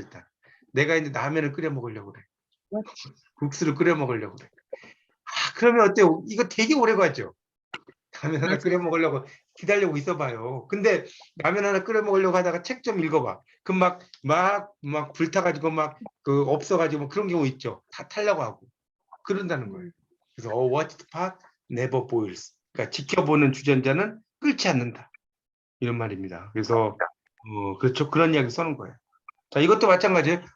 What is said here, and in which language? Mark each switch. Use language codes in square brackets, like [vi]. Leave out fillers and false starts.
[ko] 일단 내가 이제 라면을 끓여 먹으려고 그래. 국수를 끓여 먹으려고 그래. 그러면 어때요? 이거 되게 오래 가죠. 라면 하나 끓여 먹으려고 기다리고 있어봐요. 근데 라면 하나 끓여 먹으려고 하다가 책 좀 읽어봐. 그럼 막 불타가지고 막 그 없어가지고 뭐 그런 경우 있죠. 다 타려고 하고 그런다는 거예요. 그래서 [en] watch the pot never boils. [ko] 그러니까 지켜보는 주전자는 끓지 않는다. 이런 말입니다. 그래서 그렇죠. 그런 이야기 써는 거예요. 자 이것도 마찬가지예요.